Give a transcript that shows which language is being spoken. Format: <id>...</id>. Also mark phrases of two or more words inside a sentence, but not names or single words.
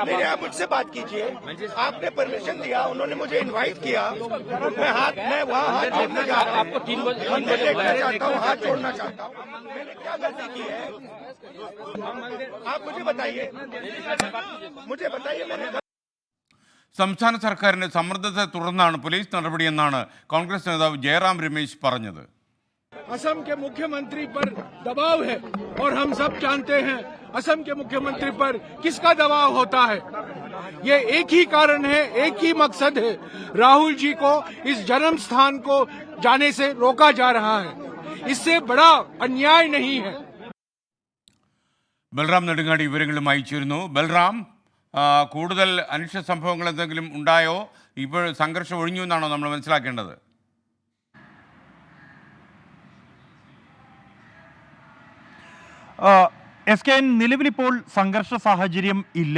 <hi>नहीं आप मुझसे बात कीजिए। आपने परमिशन दिया, उन्होंने मुझे इनवाइट किया, मैं वहाँ हाथ जोड़ने जा रहा हूँ। आपको 3 बजे चाहता हूँ, हाथ जोड़ना चाहता हूँ। मैंने क्या गलती की है आप मुझे बताइए, मैंने</hi> <ml>സംസ്ഥാന സർക്കാരിന്റെ സമ്മർദ്ദത്തെ തുടർന്നാണ് പോലീസ് നടപടിയെന്നാണ് കോൺഗ്രസ് നേതാവ് ജയറാം രമേശ് പറഞ്ഞത്.</ml> <hi>असम के मुख्यमंत्री पर दबाव है और हम सब जानते हैं असम के मुख्यमंत्री पर किसका दबाव होता है। ये एक ही कारण है, एक ही मकसद है, राहुल जी को इस जन्म स्थान को जाने से रोका जा रहा है। इससे बड़ा अन्याय नहीं है.</hi> <ml>ബൽറാം നെടുങ്ങാടി വിവരങ്ങളുമായി ചേരുന്നു. ബൽറാം, കൂടുതൽ അനിഷ്ട സംഭവങ്ങൾ എന്തെങ്കിലും ഉണ്ടായോ? ഇപ്പോൾ സംഘർഷം ഒഴിഞ്ഞു എന്നാണോ നമ്മൾ മനസ്സിലാക്കേണ്ടത്? SKN നിലവിലിപ്പോൾ സംഘർഷ സാഹചര്യം ഇല്ല.</ml>